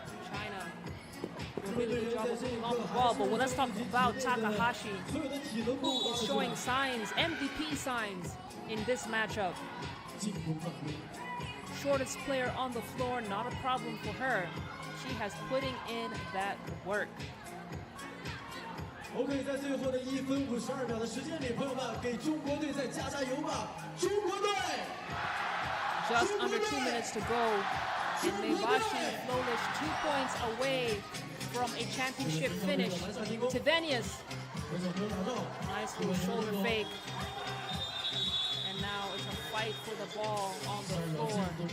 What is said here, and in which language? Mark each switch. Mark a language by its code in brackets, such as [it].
[en] China doing a really good job of putting on the ball, but let's talk about Takahashi, who is showing signs, MVP signs, in this matchup. Shortest player on the floor, not a problem for her. She has putting in that work. [zh] OK， 在最后的1分52秒的时间里，朋友们给中国队再加油吧！中国队 [en] Just under 2 minutes to go. And Maebashi Flowlish 2 points away from a championship finish. Tivenius, nice little shoulder fake. And now it's a fight for the ball on the floor.